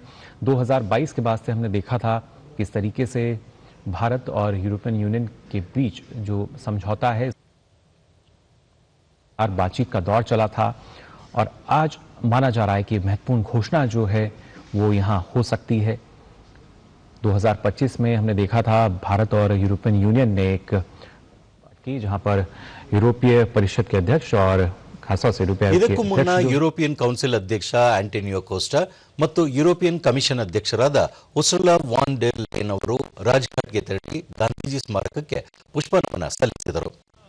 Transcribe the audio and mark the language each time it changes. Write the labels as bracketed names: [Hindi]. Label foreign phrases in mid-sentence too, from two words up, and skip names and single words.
[Hindi] 2022 के बाद से हमने देखा था किस तरीके से भारत और यूरोपियन यूनियन के बीच जो समझौता है बातचीत का दौर चला था और आज माना जा रहा है कि महत्वपूर्ण घोषणा जो है वो यहाँ हो सकती है. 2025 में हमने देखा था भारत और यूरोपियन यूनियन ने एक की जहां पर यूरोपीय परिषद के अध्यक्ष और खासतौर से [Kannada] ಇದಕ್ಕೂ ಮುನ್ನ ಯುರೋಪಿಯನ್ ಕೌನ್ಸಿಲ್ ಅಧ್ಯಕ್ಷ ಆಂಟೋನಿಯೋ ಕೋಸ್ಟಾ ಮತ್ತು ಯುರೋಪಿಯನ್ ಕಮಿಷನ್ ಅಧ್ಯಕ್ಷರಾದ ಉರ್ಸುಲಾ ವಾನ್ ಡೆರ್ ಲೆಯನ್ ಅವರು ರಾಜ್ಘಾಟ್ಗೆ ತೆರಳಿ ಗಾಂಧೀಜಿ ಸ್ಮಾರಕಕ್ಕೆ ಪುಷ್ಪನಮನ ಸಲ್ಲಿಸಿದರು.